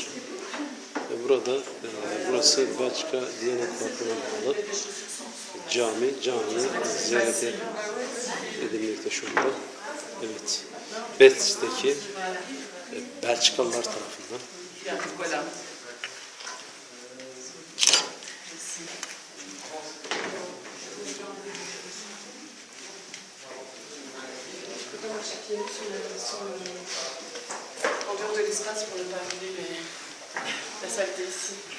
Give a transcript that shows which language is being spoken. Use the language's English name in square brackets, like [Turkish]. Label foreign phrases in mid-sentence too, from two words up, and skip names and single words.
[Turkish] Burada, burası Belçika Diyanet Vakfı'na bağlı cami ziyaret edilmekte şu anda. Evet, Betris'teki Belçikalılar tarafından. [French] En dehors de l'espace pour ne pas brûler la saleté ici.